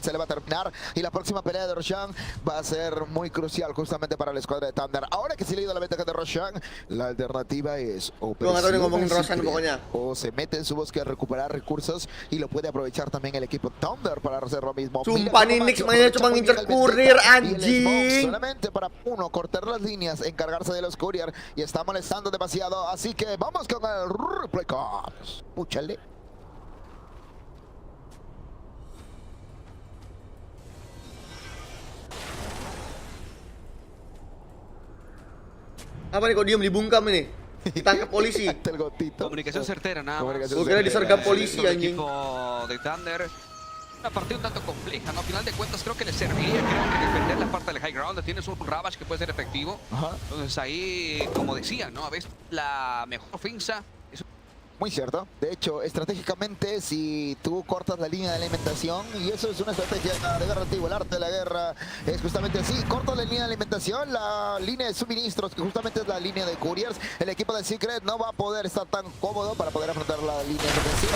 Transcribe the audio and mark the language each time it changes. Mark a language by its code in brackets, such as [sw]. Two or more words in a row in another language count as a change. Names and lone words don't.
[es] Se le va a terminar. Y la próxima pelea de Roshan va a ser muy crucial justamente para la escuadra de Thunder. Ahora que se le ha ido la ventaja de Roshan, la alternativa es o se mete en su bosque a recuperar recursos y lo puede aprovechar también el equipo Thunder para hacer lo mismo. [id] Sumpah nih Nix mainnya cuma ngincer kurir anjing. [es] Solamente para uno cortar las líneas, encargarse de los courier y está molestando demasiado. Así que vamos con el [en] replay cops. [es] Púchale. [id] Apa nih kok diem dibungkam ini? Ditangkap polisi. [es] Comunicación certera, nada más. [id] Gue kira disergap polisi anjing. [es] Equipo de Thunder. Una partida un tanto compleja, ¿no? Al final de cuentas creo que le serviría, creo que defender la parte del [en] high ground. [es] Tienes un Ravage que puede ser efectivo. Entonces ahí, como decía, ¿no? A veces la mejor ofensa es... Muy cierto. De hecho, estratégicamente, si tú cortas la línea de alimentación, y eso es una estrategia de guerra antigua, el arte de la guerra es justamente así, cortas la línea de alimentación, la línea de suministros, que justamente es la línea de couriers, el equipo de Secret no va a poder estar tan cómodo para poder afrontar las líneas defensivas.